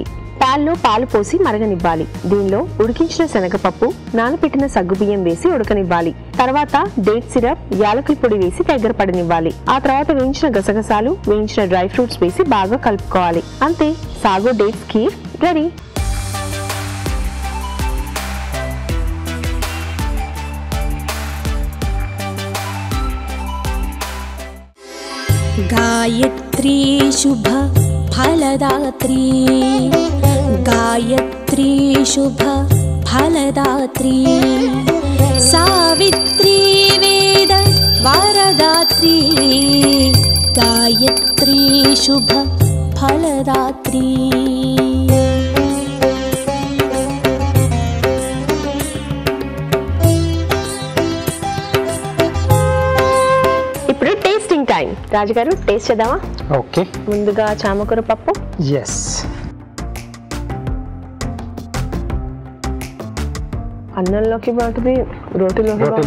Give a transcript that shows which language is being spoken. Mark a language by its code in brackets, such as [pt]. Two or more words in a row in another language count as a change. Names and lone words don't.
[te] ప్యాన్ లో పాలు పోసి మరగనివ్వాలి. దీనిలో ఉడికించిన శనగపప్పు, నానబెట్టిన సగ్గుబియ్యం వేసి ఉడకనివ్వాలి. తర్వాత [en] date syrup, [te] యాలకుల పొడి వేసి దగ్గర పడనివ్వాలి. ఆ తర్వాత వేయించిన గసగసాలు, వేయించిన [en] dry fruits [te] వేసి బాగా కలుపుకోవాలి. అంతే, [en] sago dates [te] ఖీర్ రెడీ. [hi] गायत्री शुभ फलदात्री, गायत्री शुभ फलदात्री, सावित्री वेद वरदात्री, गायत्री शुभ फलदात्री. [te] టైం. రాజుగారు టేస్ట్ చేద్దామా? ఓకే. ముందుగా చామకూర పప్పు. ఎస్. అన్నంలోకి బాగుంటుంది, రోటీలో